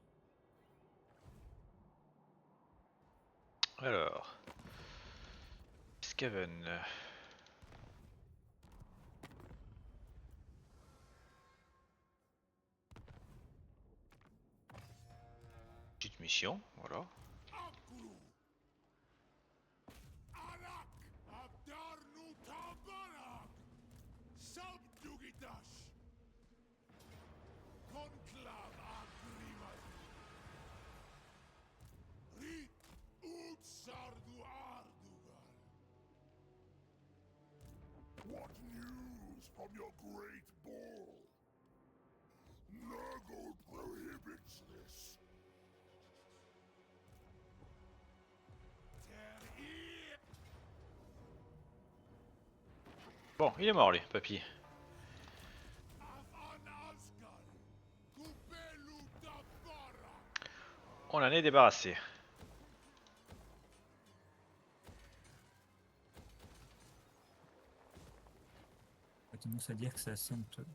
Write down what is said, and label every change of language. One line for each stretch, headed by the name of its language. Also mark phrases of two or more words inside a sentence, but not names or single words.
French: Alors. Skaven. Petite mission, voilà. Akru. Alak. Abdarnu Tabarak. Subdugitash. Conclav Agrimas. Rit ut Sardu Ardugal.
English: What news from your great ball? Nurgle prohibits this. Tear it.
French: Bon, il est mort lui, papy. Avanazgal. Kupelu Tabarak. On en est débarrassé. J'ai tendance à dire que ça sent.